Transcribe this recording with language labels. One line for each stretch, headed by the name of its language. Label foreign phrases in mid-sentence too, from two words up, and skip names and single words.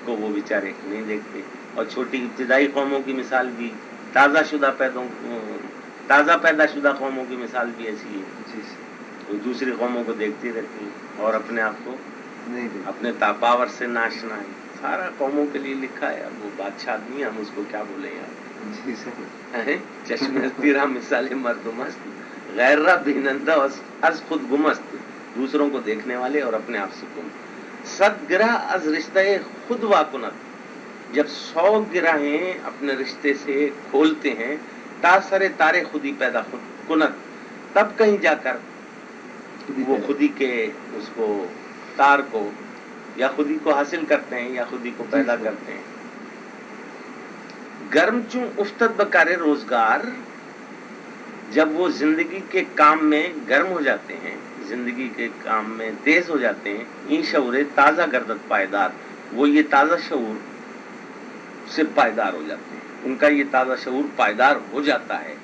Urdu: کو وہ بیچارے نہیں دیکھتے. اور چھوٹی ابتدائی قوموں کی مثال بھی، تازہ پیدا شدہ قوموں کی مثال بھی ایسی ہے. جی سر. وہ دوسری قوموں کو دیکھتی رہتی ہیں اور اپنے آپ کو اپنے پاور سے ناشنا ہے. سارا قوموں کے لیے لکھا ہے. اب وہ بادشاہ آدمی ہے، ہم اس کو کیا بولیں یار. جی سر.
Persian: چشم ہستی را مثال مردم است، غیر را بینندہ از خود گم است،
Urdu: دوسروں کو دیکھنے والے اور اپنے آپ سے گم.
Persian: صد گرہ از رشتہ خود واکنت،
Urdu: جب 100 گرہیں اپنے رشتے سے کھولتے ہیں،
Persian: تاثر تارے خودی پیدا کنت،
Urdu: تب کہیں جا کر وہ خودی کے اس کو تار کو یا خودی کو حاصل کرتے ہیں یا خودی کو پیدا کرتے ہیں۔
Persian: گرم چوں افتد بکارے روزگار،
Urdu: جب وہ زندگی کے کام میں گرم ہو جاتے ہیں، زندگی کے کام میں تیز ہو جاتے ہیں،
Persian: این شعور تازہ گردت پائیدار،
Urdu: وہ یہ تازہ شعور سے پائیدار ہو جاتے ہیں، ان کا یہ تازہ شعور پائیدار ہو جاتا ہے۔